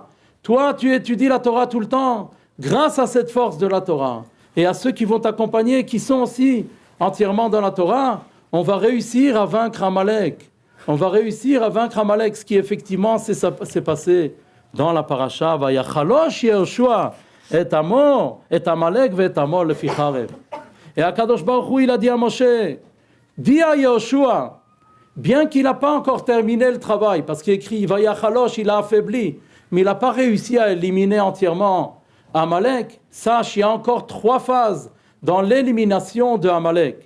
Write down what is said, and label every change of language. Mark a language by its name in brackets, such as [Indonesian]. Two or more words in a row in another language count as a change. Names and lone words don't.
[French] Toi tu étudies la Torah tout le temps, grâce à cette force de la Torah. Et à ceux qui vont t'accompagner, qui sont aussi entièrement dans la Torah, on va réussir à vaincre Amalek. On va réussir à vaincre Amalek, ce qui effectivement s'est passé dans la paracha. [Hebrew] ויחלש יהושע את עמו, את עמלק ו את עמו לפי חרב. Et הקדוש ברוך הוא, [French] il a dit à Moshe, dis à Yehoshua, bien qu'il n'a pas encore terminé le travail, parce qu'il écrit Vayachalosh, il a affaibli, mais il n'a pas réussi à éliminer entièrement Amalek. Sache, il y a encore 3 phases dans l'élimination de Amalek.